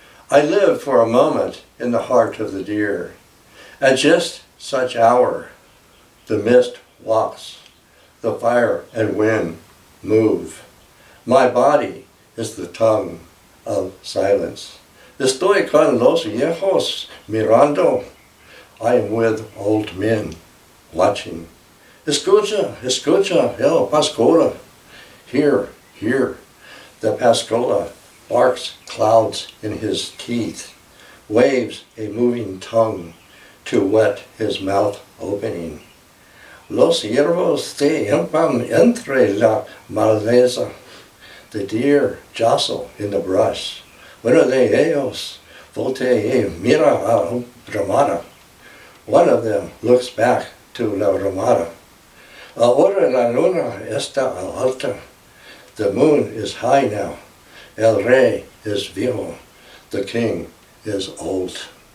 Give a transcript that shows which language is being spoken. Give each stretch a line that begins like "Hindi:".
English: I live for a moment in the heart of the deer. At just such hour, the mist walks, the fire and wind move. My body is the tongue of silence.
Spanish: Estoy con los viejos mirando.
English: I am with old men watching.
Spanish: Escucha, escucha, el pascola.
English: Hear, hear. The pascola barks clouds in his teeth, waves a moving tongue to wet his mouth opening.
Spanish: Los ciervos se empan entre la maleza.
English: The deer jostle in the brush.
Spanish: Uno de ellos voltea y mira a Ramada.
English: One of them looks back to la Ramada. Ahora la luna está alta. The moon is high now. El Rey is viejo. The king is old.